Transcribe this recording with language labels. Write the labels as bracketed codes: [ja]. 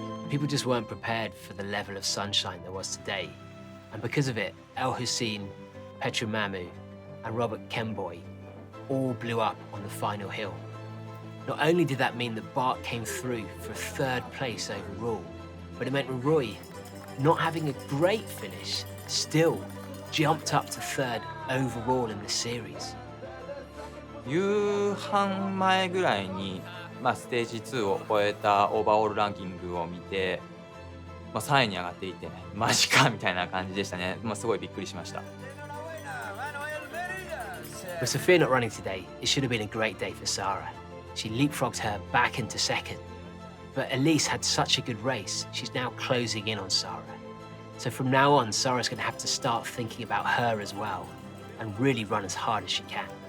[en] People just weren't prepared for the level of sunshine there was today. And because of it, El Hussein, Petru Mamu, and Robert Kemboi all blew up on the final hill. Not only did that mean that Bart came through for a 3rd place overall, but it meant Rui not having a great finish, still jumped up to third overall in the series. [ja] 夕飯前ぐらいに、ステージ2を終えたオーバーオールランキングを見て、3位に上がっていて、マジかみたいな感じでしたね。すごいびっくりしました。 [en] With Sophia not running today, it should have been a great day for Sarah. She leapfrogged her back into second. But Elise had such a good race, she's now closing in on Sarah. So from now on, Sarah's going to have to start thinking about her as well and really run as hard as she can.